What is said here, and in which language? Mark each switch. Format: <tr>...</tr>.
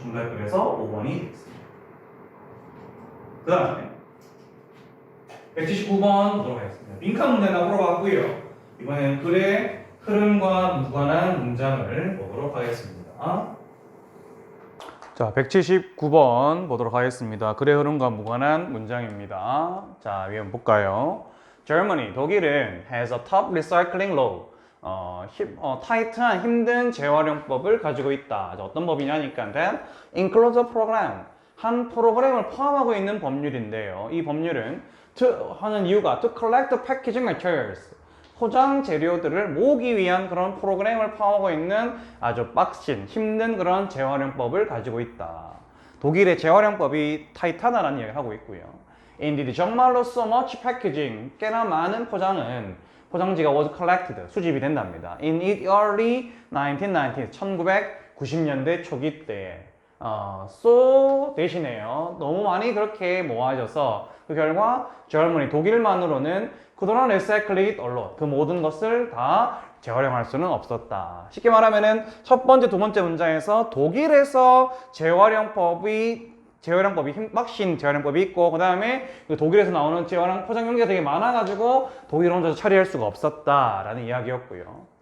<ko>정답 그래서 5번이 되겠습니다. 그 다음에 179번 보도록 하겠습니다. 빈칸 문제나 물어봤고요. 이번엔 글의 흐름과 무관한 문장을 보도록 하겠습니다. 자, 179번 보도록 하겠습니다. 글의 흐름과 무관한 문장입니다. 자, 위에 한번 볼까요?</ko> <en>Germany,</en> <ko>독일은</ko> <en>has a top recycling law.</en> <ko>타이트한 힘든 재활용법을 가지고 있다. 자, 어떤 법이냐니까</ko> <en>that includes a program.</en> <ko>한 프로그램을 포함하고 있는 법률인데요. 이 법률은 하는 이유가</ko> <en>to collect the packaging materials.</en> <ko>포장 재료들을 모으기 위한 그런 프로그램을 포함하고 있는 아주 빡신, 힘든 그런 재활용법을 가지고 있다. 독일의 재활용법이 타이트하다는 이야기를 하고 있고요. Indeed, 정말로</ko> <en>so much packaging,</en> <ko>꽤나 많은 포장지가</ko> <en>was collected,</en> <ko>수집이 된답니다.</ko> <en>In the early 1990s,</en> <ko>1990년대 초기 때에 so 대신에요. 너무 많이 그렇게 모아져서 그 결과 Germany, 독일만으로는 그동안</ko> <en>recycle it alone,</en> <ko>그 모든 것을 다 재활용할 수는 없었다. 쉽게 말하면은 첫 번째, 두 번째 문장에서 독일에서 재활용법이 빡신 재활용법이 있고 그 다음에 그 독일에서 나오는 재활용 포장 용기가 되게 많아가지고 독일 혼자서 처리할 수가 없었다라는 이야기였고요.</ko>